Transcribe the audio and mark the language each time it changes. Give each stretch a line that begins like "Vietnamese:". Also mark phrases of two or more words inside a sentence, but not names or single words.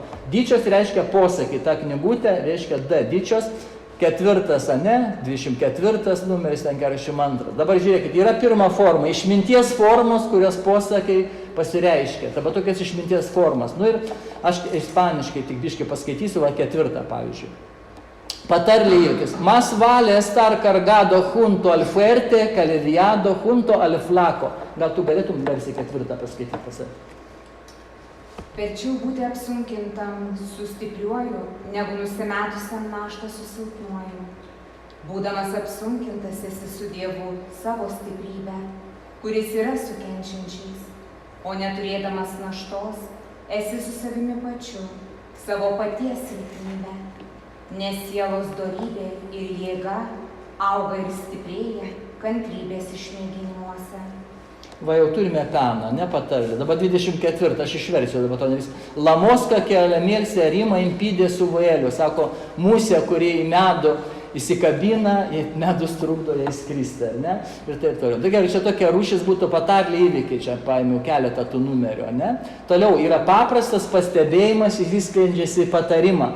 Lithuanian: Dyčios reiškia posakį, ta knygutė reiškia D, dyčios, 4, ne, 24 numeris, ten 42. Dabar žiūrėkit, yra pirma forma, išminties formos, kurios posakiai pasireiškia. Dabar tokias išminties formas. Nu ir aš ispaniškai tik biškai paskaitysiu, va 4, pavyzdžiui. Patarlė įvykis.
Spanish: Más vale estar cargado junto al fuerte que aliviado junto al flaco.
Lithuanian: Gal tu galėtum versiją 4 paskaityti pasakyti? Verčiau būti apsunkintam su stipriuoju, negu nusimetusiam naštą su silpnuoju. Būdamas apsunkintas esi su Dievu savo stiprybę, kuris yra su kenčiančiais, o neturėdamas naštos esi su savimi pačiu, savo paties silpnybę. Nes sielos dorybė ir jėga auga ir stiprėja kantrybės išmėginimuose. Va jau turime peną, ne patarlę. Dabar 24, aš išversiu dabar to nevis.
Spanish: La mosca que la miel se arrima impide su vueliu.
Lithuanian: Sako, musė, kuri į medų įsikabina, medus trukdo ją įskristi, ne? Ir taip toliau. Tai gerai, čia tokia rūšis būtų patarlė įvykiai, čia paėmiau keletą tų numerių, ne? Toliau yra paprastas pastebėjimas, jis sklendžiasi patarimą.